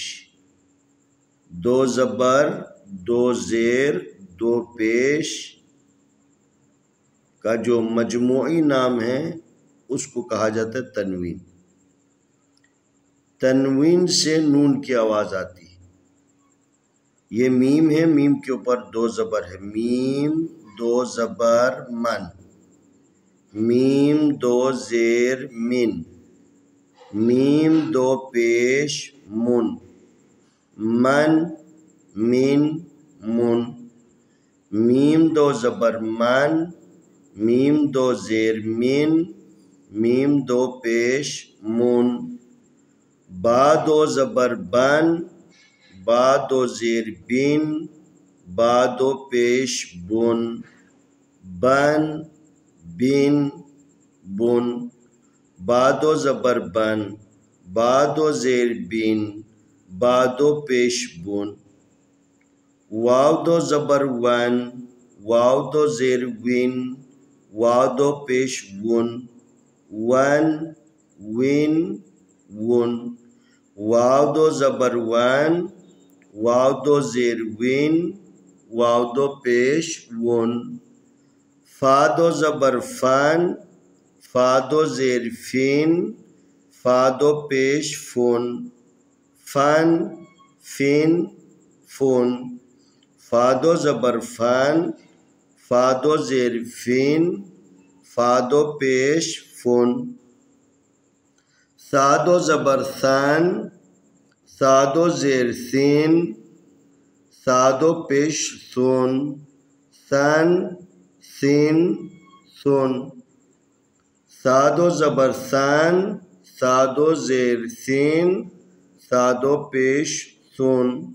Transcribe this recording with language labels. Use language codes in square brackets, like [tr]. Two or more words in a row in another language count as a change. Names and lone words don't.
[ur] 2 زبر، 2 زیر، 2 پیش کا جو مجموعی نام ہے اس کو کہا جاتا ہے تنوین۔ تنوین سے نون کی آواز آتی ہے۔ یہ میم ہے، میم کے اوپر 2 زبر ہے، میم 2 زبر من، میم 2 زیر من، میم 2 پیش من، من من من، میم 2 زبر من، میم 2 زیر من، میم 2 پیش من، با 2 زبر بن، با 2 زیر بن، با 2 پیش بن، بن بن بن، با 2 زبر بن، با 2 زیر بن، با 2 پیش بن، واو 2 زبر ون، واو 2 زیر ون، واو 2 پیش ون، ون ون ون، واو 2 زبر ون، واو 2 زیر ون، واو 2 پیش ون، فا 2 زبر فن، فا 2 زیر فن، فا 2 پیش فن، فن فن فن، فا 2 زبر فن، فا 2 زیر فن، فا 2 پیش فن، سا 2 زبر ثن، سا 2 زیر ثن، سا 2 پیش ثن، ثن ثن ثن، سا 2 زبر ثن، سا 2 زیر ثن، سا 2 پیش ثن،